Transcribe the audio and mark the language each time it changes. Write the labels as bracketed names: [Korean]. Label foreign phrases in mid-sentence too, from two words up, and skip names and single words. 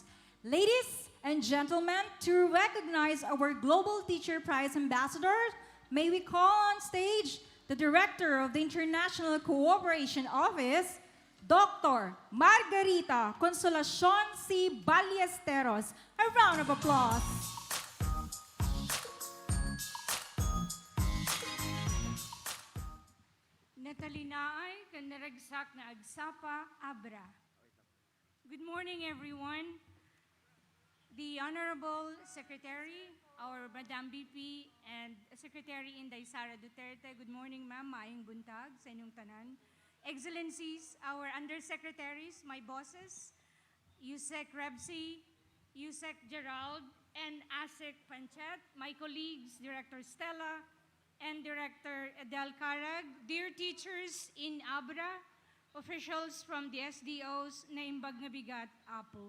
[English] Ladies and gentlemen, to recognize our Global Teacher Prize ambassadors, may we call on stage the Director of the International Cooperation Office, Dr. Margarita Consolacion C. Ballesteros. A round of applause. [Iloko] Natalinaay kanaragsak na agsapa Abra. [English] Good morning, everyone. The Honorable Secretary, our Madam VP, and Secretary Inday Sara Duterte. Good morning, ma'am. [Cebuano] Maayong buntag sa inyong tanan. [English] Excellencies, our Undersecretaries, my bosses, Yusek Rebsi, Yusek Gerald, and Asek Panchet, my colleagues, Director Stella, and Director Edel Carag, dear teachers in Abra, officials from the SDOs [Iloko] na Imbag nga Bigat, Apo.